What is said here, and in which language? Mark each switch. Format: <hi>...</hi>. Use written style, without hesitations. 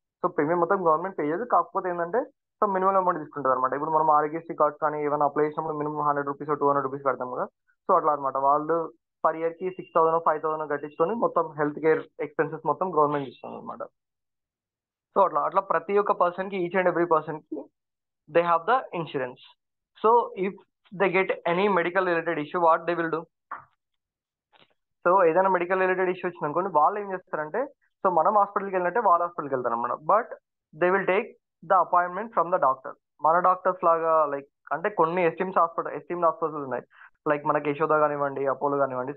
<te>So premium మొత్తం government pay చేయదు, కాకపోతే ఏంటంటే సో మినిమం అమౌంట్ తీసుకుంటుంది అనమాట. ఇప్పుడు మనం ఆరోగ్యశ్రీ కార్డ్స్ కానీ ఏమైనా అప్లై చేసినప్పుడు మినిమం 100 రూపీస్ 200 రూపీస్ కడతాం కదా. సో అట్లా అనమాట. వాళ్ళు పర్ ఇయర్ కి 6,000 5,000 కట్టించుకొని మొత్తం హెల్త్ కేర్ ఎక్స్పెన్సెస్ మొత్తం గవర్నమెంట్ ఇస్తుంది అనమాట. సో అట్లా అట్లా ప్రతి ఒక్క పర్సన్ కి,</te> <en>each and every person</en> <te>కి</te> <en>they have the insurance. So if they get any medical related issue, what they will do?</en> <te>So ఏదైనా మెడికల్ రిలేటెడ్ ఇష్యూ వచ్చింది అనుకోండి, వాళ్ళు ఏం చేస్తారంటే, సో మనం హాస్పిటల్కి వెళ్ళినట్టే వాళ్ళ హాస్పిటల్కి వెళ్తారు అనమాట.</te> <en>But they will take the appointment from the doctor.</en> <te>మన డాక్టర్స్ లాగా లైక్ అంటే కొన్ని ఎస్టీమ్డ్ హాస్పిటల్స్ ఉన్నాయి, లైక్ మనకి యశోద కానివ్వండి, అపోలో కానివ్వండి.</te>